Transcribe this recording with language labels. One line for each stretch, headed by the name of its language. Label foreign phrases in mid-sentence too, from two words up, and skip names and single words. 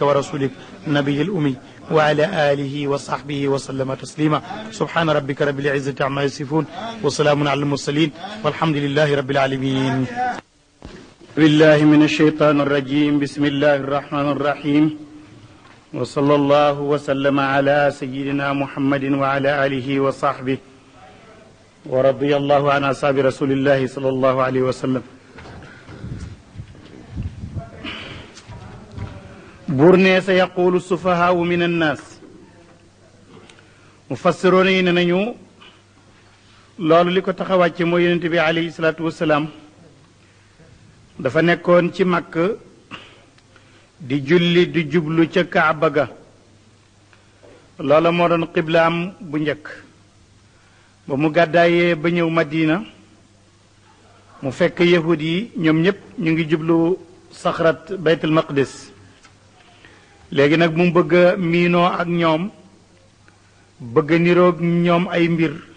Arabic: ورسولك النبي الأمي وعلى آله وصحبه وسلم تسليما سبحان ربك رب العزة عما يصفون وسلام على المرسلين والحمد لله رب العالمين بالله من الشيطان الرجيم بسم الله الرحمن الرحيم وصلى الله وسلم على سيدنا محمد وعلى آله وصحبه ورضي الله عن أصحاب رسول الله صلى الله عليه وسلم
Wolof: burne
Arabic: سيقول السفهاء من الناس
Wolof: mufassiroon yi ne nañu loolu li ko tax a wàcce mooy yonent bi
Arabic: عليه الصلاة والسلام
Wolof: dafa nekkoon ci Makk di julli di jublu ca Kaaba ga loola moo doon xiblaam bu njëkk ba mu gàddaayee ba ñëw Madina mu fekk yahud yi ñoom ñépp ñu ngi jublu
Arabic: صخرة بيت المقدس
Wolof: léegi nag mu bëgg a miinoo ak ñoom bëgg a niroog ñoom ay mbir